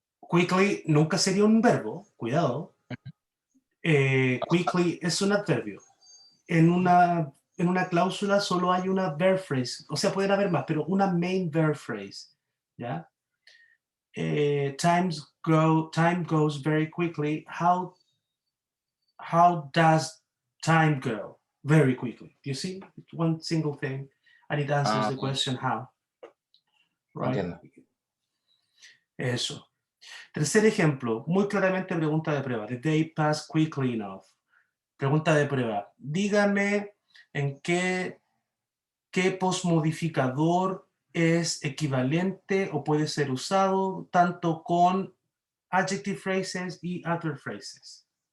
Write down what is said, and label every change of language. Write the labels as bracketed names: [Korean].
[Spanish] Quickly nunca sería un verbo, cuidado. Quickly es un adverbio. En una cláusula solo hay una verb phrase, o sea, pueden haber más, pero una main verb phrase, ¿ya? [English] Time goes very quickly. How does time go very quickly? You see, it's one single thing, and it answers the question how. Right? [Spanish] Entiendo. Eso. Tercer ejemplo, muy claramente pregunta de prueba. [English] The day passed quickly enough. [Spanish] Pregunta de prueba. Dígame en qué posmodificador es equivalente o puede ser usado tanto con adjective phrases y adverb phrases.